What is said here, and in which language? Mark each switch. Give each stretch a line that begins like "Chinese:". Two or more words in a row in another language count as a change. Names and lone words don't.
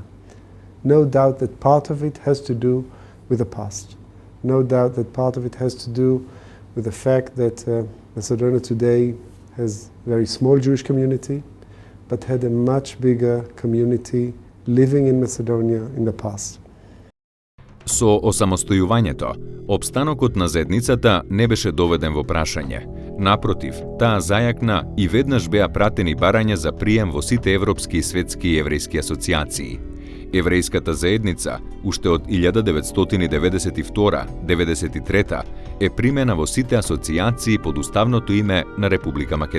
English: No doubt that part of it has to do with the past. No doubt that part of it has to do with the fact that Macedonia today has a very small Jewish community, but had a much bigger community living in Macedonia in the past.
Macedonian: Со осамостојувањето, опстанокот на заедницата не беше доведен во прашање. Напротив, таа зајакна и веднаш беа пратени барања за прием во сите европски и светски еврејски асоциации. Еврејската заедница, уште од 1992-93, е примена во сите асоциации под уставното име на Република